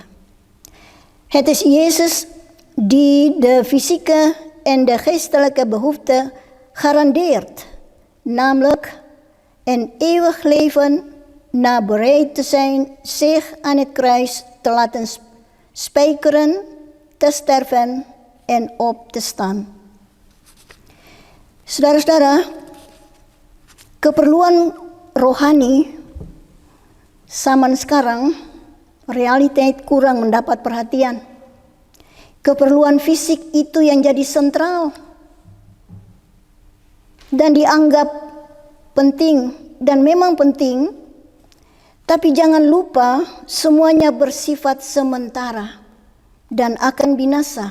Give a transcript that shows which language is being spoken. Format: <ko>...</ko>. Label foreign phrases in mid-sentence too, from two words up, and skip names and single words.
<nl>Het is Jezus die de fysieke en de geestelijke behoefte garandeert, namelijk een eeuwig leven na bereid te zijn zich aan het kruis te laten spijkeren, te sterven en op te staan.</nl> <id>Saudara-saudara, keperluan rohani zaman sekarang realiteit kurang mendapat perhatian. Keperluan fisik itu yang jadi sentral dan dianggap penting dan memang penting, tapi jangan lupa semuanya bersifat sementara dan akan binasa.</id>